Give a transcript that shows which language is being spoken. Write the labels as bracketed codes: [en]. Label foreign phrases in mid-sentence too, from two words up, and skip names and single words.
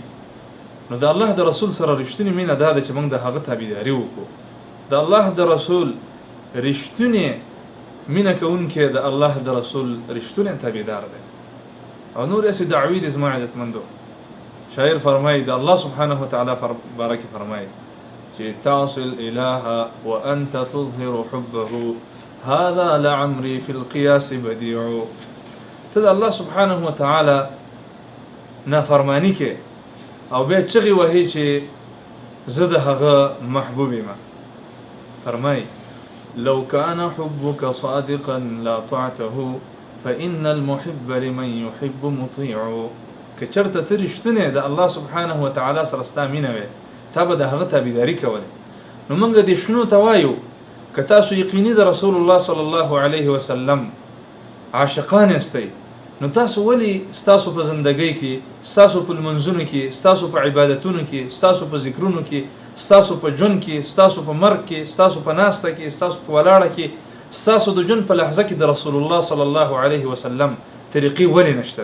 [ps] نو د الله د رسول سره رښتونې مینه دا ده چې موږ د هغه تابعداري وکړو. د الله د رسول رښتونې مینه کوونکی د الله د رسول رښتونی تابعدار دی. او نور یې دعوی دي زما عزتمندو. شاعر فرمایي، د الله [ar] سبحانه وتعالی [ps] باره کې فرمایي چې [ar] تعصي الاله وانت تظهر حبه هذا لعمري في القياس بديع. [ps] ته د الله [ar] سبحانه وتعالی [ps] نافرمانی کې او بیا چغې وهي چې زه د هغه محبوب یم. فرمایي [ar] لو كان حبك صادقا لاطعته فإن المحب لمن يحب مطيع. [ps] که چرته ته رښتونی د الله [ar] سبحانه وتعالی [ps] سره ستا مینه وی، تا به د هغه تابعداري کولی. نو موږ دې شنو ته وایو که تاسو یقیني د رسول الله [ar] صلی الله علیه وسلم [ps] عاشقان یاستئ، نو تاسو ولې ستاسو په زندګۍ کې، ستاسو په لمونځونو کې، ستاسو په عبادتونو کې، ستاسو په ذکرونو کې، ستاسو په ژوند کې، ستاسو په مرګ کې، ستاسو په ناسته کې، ستاسو په ولاړه کې، ستاسو د ژوند په لحظه کې د رسول الله [ar] صلی الله علیه وسلم [ps] طریقې ولې نشته؟